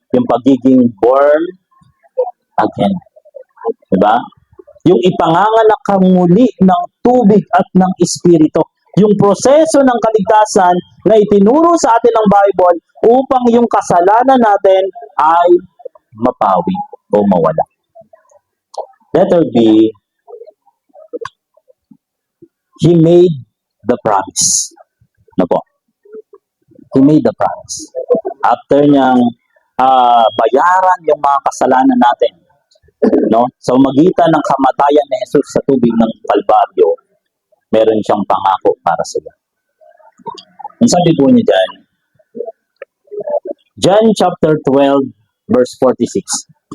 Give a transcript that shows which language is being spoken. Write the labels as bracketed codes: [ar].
[tl] Yung pagiging born again. Diba? Yung ipanganganak kang muli ng tubig at ng Espiritu. Yung proseso ng kaligtasan na itinuro sa atin ng Bible upang yung kasalanan natin ay mapawi o mawala. [en] Letter B, He made the promise. [tl] No po? [en] He made the promise. [tl] After niyang bayaran yung mga kasalanan natin, no? Sa magitan ng kamatayan ni Jesus sa tubig ng Kalbaryo, meron siyang pangako para sila. Ang sabi po niya dyan, John chapter 12, verse 46.